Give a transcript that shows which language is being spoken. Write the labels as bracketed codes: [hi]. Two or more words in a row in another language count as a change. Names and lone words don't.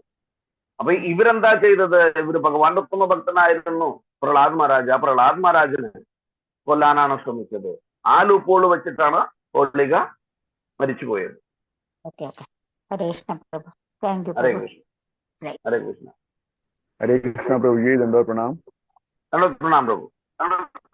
[ml] അപ്പൊ ഇവരെന്താ ചെയ്തത്? ഇവര് ഭഗവാന്റെ ഉത്തമ ഭക്തനായിരുന്നു പ്രഹ്ലാദ് മഹാരാജ്. ആ പ്രഹ്ലാദ് മഹാരാജിനെ കൊല്ലാനാണ് ശ്രമിച്ചത്. ആ ലൂപ്പ് ഹോൾ വെച്ചിട്ടാണ് ഹോളിക മരിച്ചുപോയത്. ഹരേ കൃഷ്ണ പ്രഭു. [en] thank you. [ml] ഹരേ കൃഷ്ണ. ഹരേ കൃഷ്ണ. [hi] हरे कृष्णा प्रभु जी, दंडवत प्रणाम। प्रणाम प्रभु।